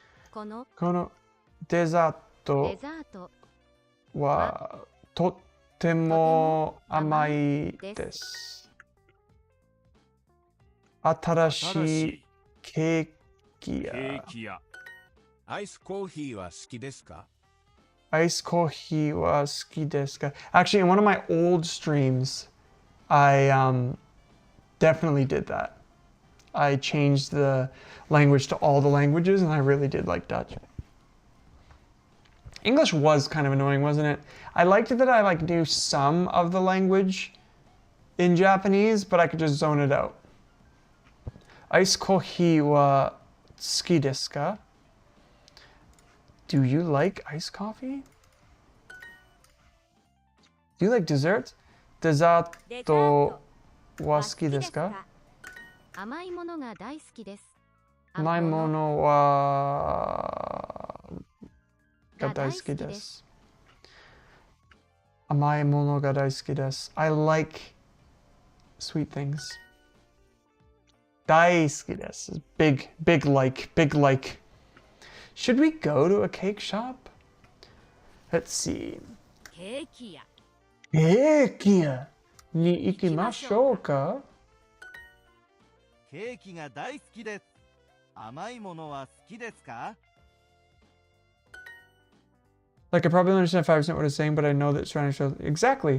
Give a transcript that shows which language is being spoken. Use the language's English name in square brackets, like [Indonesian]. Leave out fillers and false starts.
[Japanese] このデザートはとっても甘いです。新しいケーキや。アイスコーヒーは好きですか? Ice coffee wa suki desu ka? [English] Actually, in one of my old streams, I definitely did that. I changed the language to all the languages, and I really did like Dutch. English was kind of annoying, wasn't it? I liked that I like knew some of the language in Japanese, but I could just zone it out. [Japanese] Ice coffee wa suki desu ka? [English] Do you like iced coffee? Do you like desserts? [Japanese] デザートは好きですか? 甘いものが大好きです。甘いものはが大好きです。甘いものが大好きです。 [English] I like sweet things. [Japanese] 大好きです。 [English] Big like. Should we go to a cake shop? Let's see. [Japanese] ケーキ屋に行きましょうか? ケーキが大好きです。甘いものは好きですか? [English] Like, I probably don't understand 5% what it's saying, but I know that surrounding shows. Exactly.